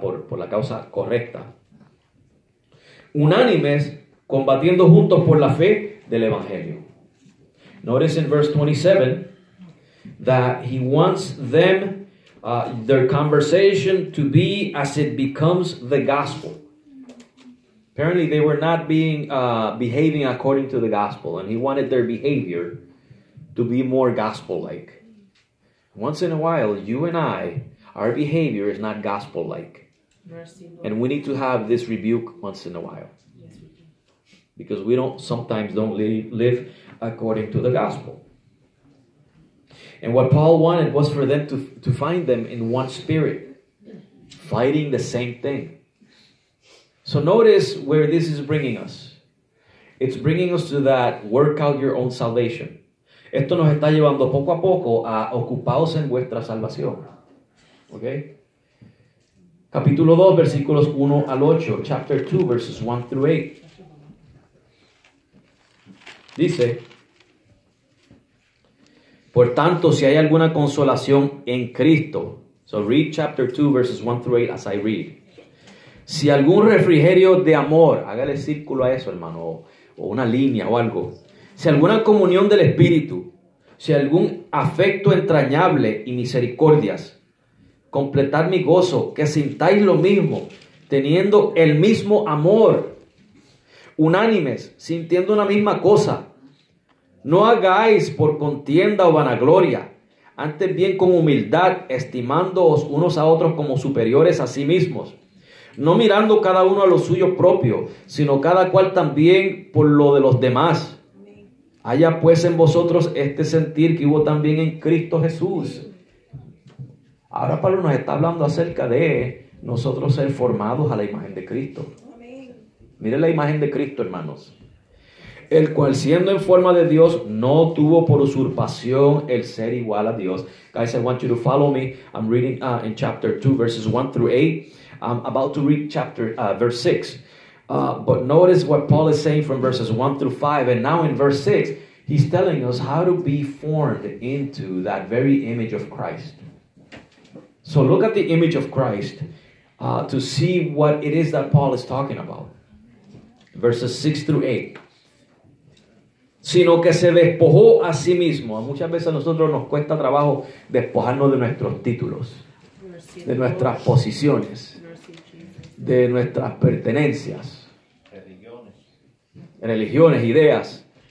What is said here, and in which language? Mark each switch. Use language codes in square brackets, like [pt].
[es] Por la causa correcta. Unánimes, combatiendo juntos por la fe del Evangelio. [en] Notice in verse 27 that he wants them their conversation to be as it becomes the gospel. Apparently they were not behaving according to the gospel, and he wanted their behavior to be more gospel-like. Once in a while, you and I, our behavior is not gospel-like. And we need to have this rebuke once in a while. Because we sometimes don't live according to the gospel. And what Paul wanted was for them to find them in one spirit, fighting the same thing. So notice where this is bringing us. It's bringing us to that work out your own salvation. [es] Esto nos está llevando poco a poco a ocupaos en vuestra salvación. ¿Ok? Capítulo 2, versículos 1 al 8. [en] Chapter 2, verses 1 through 8. [es] Dice: por tanto, si hay alguna consolación en Cristo. [en] So read chapter 2, verses 1 through 8 as I read. [es] Si algún refrigerio de amor, hágale círculo a eso, hermano, o una línea o algo. Si alguna comunión del Espíritu, si algún afecto entrañable y misericordias, completad mi gozo, que sintáis lo mismo, teniendo el mismo amor, unánimes, sintiendo una misma cosa. No hagáis por contienda o vanagloria, antes bien con humildad, estimándoos unos a otros como superiores a sí mismos, no mirando cada uno a lo suyo propio, sino cada cual también por lo de los demás. Haya pues en vosotros este sentir que hubo también en Cristo Jesús. Ahora Pablo nos está hablando acerca de nosotros ser formados a la imagen de Cristo. Miren la imagen de Cristo, hermanos. El cual siendo en forma de Dios no tuvo por usurpación el ser igual a Dios. [en] Guys, I want you to follow me. I'm reading in chapter 2 verses 1 through 8. I'm about to read verse 6. But notice what Paul is saying from verses 1 through 5. And now in verse 6, he's telling us how to be formed into that very image of Christ. So look at the image of Christ. to see what it is that Paul is talking about. Verses 6 through 8. [es] Sino que se despojó a sí mismo. Muchas veces a nosotros nos cuesta trabajo despojarnos de nuestros títulos, de nuestras posiciones, de nuestras pertenencias, religiones, ideas.